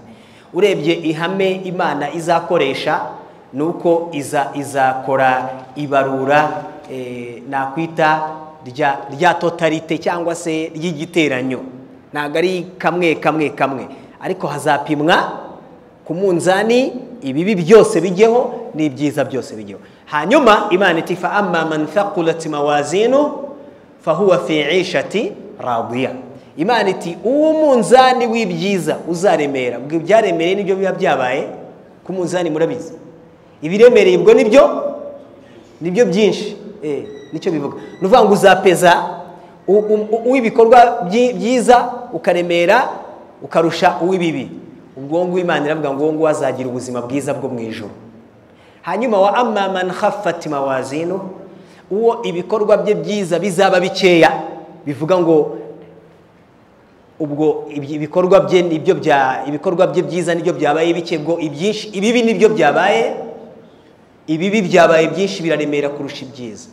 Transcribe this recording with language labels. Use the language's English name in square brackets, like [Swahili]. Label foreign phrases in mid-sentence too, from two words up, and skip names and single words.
[Kinyarwanda] Urebye ihame Imana izakoresha nuko izakora ibarura nakwita rya totalite cyangwa se ry'igiteranyo. Ntabwo ari kamwe, ariko hazapimwa ku munzani ibibi byose bijyeho n'ibyiza byose bijyeho. Hanyuma Imana iti [Arabic] فأما من ثقلت موازينه فهو في عيشة راضية. [Kinyarwanda] Imana iti uwo munzani w'ibyiza uzaremera. Ubwo ibyaremereye nibyo biba byabaye ku munzani, murabizi. Ibiremereye ubwo nibyo byinshi. Nicyo bivuga. Nuvuga ngo uzapeza uw'ibikorwa byiza ukaremera ukarusha uw'ibibi. Ubwo ngo Imana iravuga ngo azagira ubuzima bwiza bwo mu ijuru. [Arabic] Hanyuma وأما من خفت موازينه, [Kinyarwanda] uwo ibikorwa bye byiza bizaba bikeya, bivuga ngo ubwo ibikorwa bye nibyo ibikorwa bye byiza nibyo byabaye bike, bwo ibyinshi ibibi nibyo byabaye, ibibi byabaye byinshi biraremera kurusha ibyiza.